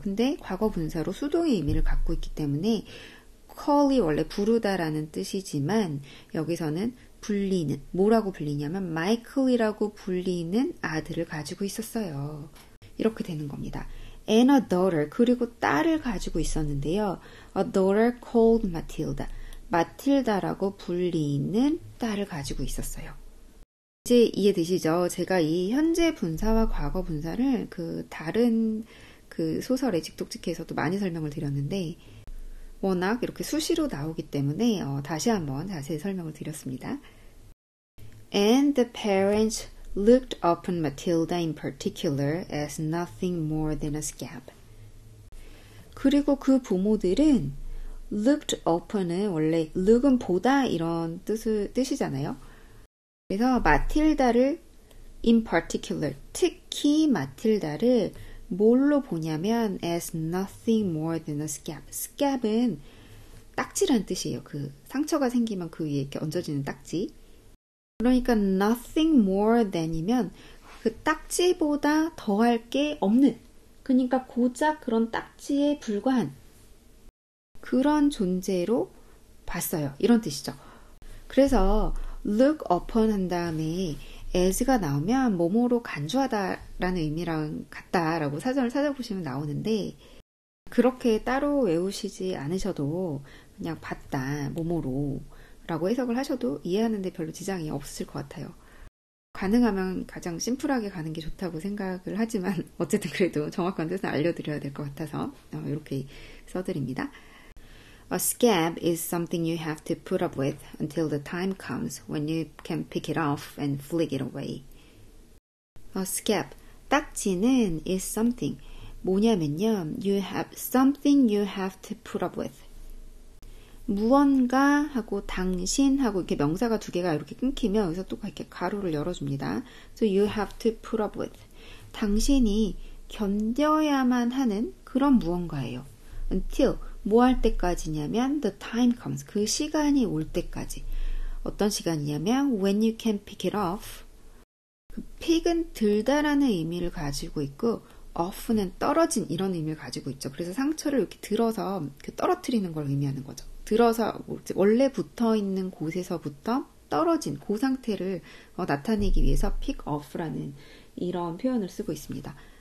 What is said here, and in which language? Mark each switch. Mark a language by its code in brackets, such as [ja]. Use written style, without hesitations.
[ko] 근데 과거 분사로 수동의 의미를 갖고 있기 때문에 call이 원래 부르다라는 뜻이지만 여기서는 불리는, 뭐라고 불리냐면 마이클이라고 불리는 아들을 가지고 있었어요. 이렇게 되는 겁니다. [en] And a daughter, [ko] 그리고 딸을 가지고 있었는데요. [en] A daughter called Matilda. [ko] 마틸다라고 불리는 딸을 가지고 있었어요. 이제 이해되시죠? 제가 이 현재 분사와 과거 분사를 다른 소설의 직독직해에서도 많이 설명을 드렸는데 워낙 이렇게 수시로 나오기 때문에 다시 한번 자세히 설명을 드렸습니다. [en] And the parents looked upon Matilda in particular as nothing more than a scab. [ko] 그리고 그 부모들은 looked upon은 원래 look은 보다 이런 뜻이잖아요. 그래서 마틸다를 [en] in particular, [ko] 특히 마틸다를 뭘로 보냐면 [en] as nothing more than a scab. [ko] scab은 딱지란 뜻이에요. 상처가 생기면 그 위에 이렇게 얹어지는 딱지. 그러니까 [en] nothing more than [ko] 이면 그 딱지보다 더할 게 없는, 그러니까 고작 그런 딱지에 불과한 그런 존재로 봤어요. 이런 뜻이죠. 그래서 look upon 한 다음에 as가 나오면 뭐뭐로 간주하다라는 의미랑 같다라고 사전을 찾아보시면 나오는데 그렇게 따로 외우시지 않으셔도 그냥 봤다, 뭐뭐로 라고 해석을 하셔도 이해하는 데 별로 지장이 없으실 것 같아요. 가능하면 가장 심플하게 가는 게 좋다고 생각을 하지만 어쨌든 그래도 정확한 뜻은 알려드려야 될 것 같아서 이렇게 써드립니다. [en] A scab is something you have to put up with until the time comes when you can pick it off and flick it away. A scab, [ko] 딱지는 [en] is something. [ko] 뭐냐면요, [en] something you have to put up with. [ko] 무언가 하고 당신하고 이렇게 명사가 두 개가 이렇게 끊기면 여기서 또 이렇게 가로를 열어줍니다. [en] So you have to put up with. [ko] 당신이 견뎌야만 하는 그런 무언가예요. [en] Until, [ko] 뭐 할 때까지냐면 [en] the time comes, [ko] 그 시간이 올 때까지. 어떤 시간이냐면 [en] when you can pick it off. [ko] 그 pick은 들다라는 의미를 가지고 있고 off는 떨어진 이런 의미를 가지고 있죠. 그래서 상처를 이렇게 들어서 떨어뜨리는 걸 의미하는 거죠. 들어서 원래 붙어있는 곳에서부터 떨어진 그 상태를 나타내기 위해서 pick off라는 이런 표현을 쓰고 있습니다.